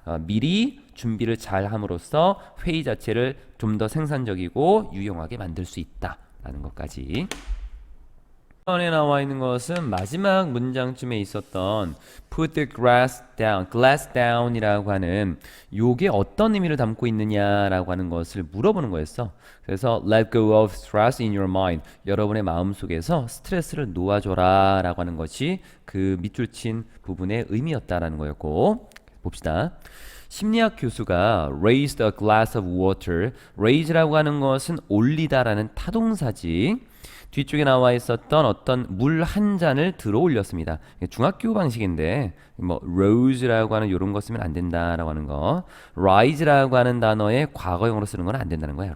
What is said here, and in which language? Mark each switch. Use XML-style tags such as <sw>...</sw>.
<ko>미리 준비를 잘 함으로써 회의 자체를 좀 더 생산적이고 유용하게 만들 수 있다라는 것까지. 번에 나와 있는 것은 마지막 문장쯤에 있었던</ko> <en>put the glass down</en> <ko>이라고 하는 요게 어떤 의미를 담고 있느냐라고 하는 것을 물어보는 거였어. 그래서</ko> <en>let go of stress in your mind.</en> <ko>여러분의 마음속에서 스트레스를 놓아줘라 라고 하는 것이 그 밑줄 친 부분의 의미였다라는 거였고, 봅시다. 심리학 교수가</ko> <en>raised a glass of water.</en> <ko>raise라고 하는 것은 올리다라는 타동사지. 뒤쪽에 나와 있었던 어떤 물 한 잔을 들어 올렸습니다. 중학교 방식인데 뭐 rose라고 하는 이런 거 쓰면 안 된다라고 하는 거, rise라고 하는 단어의 과거형으로 쓰는 건 안 된다는 거야.</ko>